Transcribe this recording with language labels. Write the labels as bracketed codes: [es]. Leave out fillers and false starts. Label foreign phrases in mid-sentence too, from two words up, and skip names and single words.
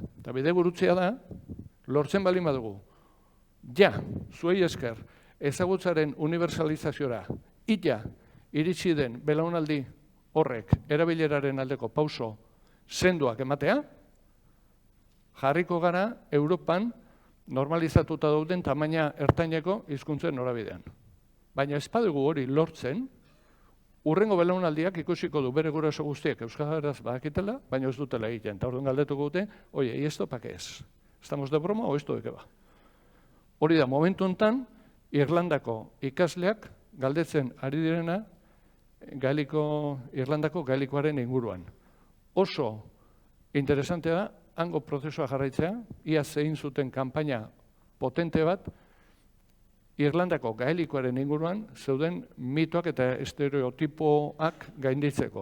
[eu] Eta bidegurutzea da, lortzen baldin badugu, ja, zuei esker, ezagutzaren universalizaziora, illa iritsi den belaunaldi horrek erabileraren aldeko pauso sendoak ematea, jarriko gara Europan normalizatuta dauden tamaina ertaineko hizkuntzen norabidean. Baina ez badugu hori lortzen, urrengo belaunaldiak ikusiko du bere guraso guztiek euskaraz badakitela, baina ez dutela egiten. Eta orduan galdetuko dute, oie, [es] ¿y esto pa qué es? ¿Estamos de broma o esto de qué va? [eu] Hori da, momentu honetan, Irlandako ikasleak galdetzen ari direna Irlandako gaelikoaren inguruan. Oso interesantea da, hango prozesua jarraitzea, ia zein zuten kanpaina potente bat, Irlandako gaelikoaren inguruan zeuden mitoak eta estereotipoak gainditzeko.